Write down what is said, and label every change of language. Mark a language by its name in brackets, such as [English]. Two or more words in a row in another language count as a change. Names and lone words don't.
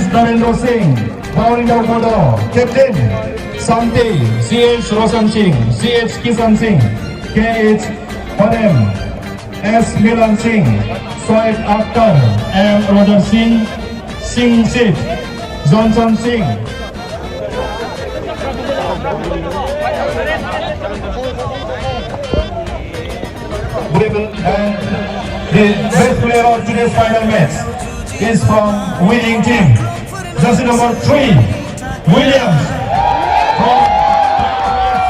[English] Darendra Singh, Bhaurinder Bodo, captain Sante, CH Roshan Singh, CH Kisan Singh, KH Padem, S. Milan Singh, Soed Akhtar, M. Roger Singh, Singh Sid, Johnson Singh. And the best player of today's final match is from winning team, jersey number 3, Williams from FC.